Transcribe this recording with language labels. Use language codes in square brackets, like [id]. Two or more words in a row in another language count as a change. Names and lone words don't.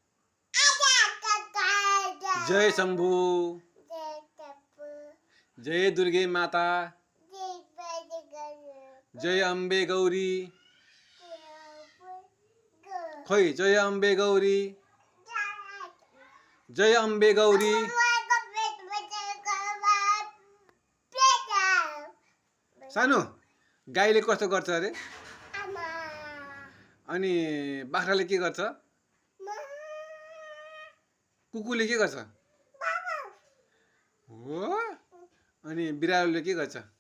[ne] जय शंभू, जय दुर्गे माता, जय अम्बे गौरी, खोइ जय अम्बे गौरी, जय अम्बे गौरी। सानो गाईले कस्तो गर्छ अरे? अनि बाख्राले के गर्छ? कुकुरले के गर्छ? हो। अनि बिरालोले के गर्छ?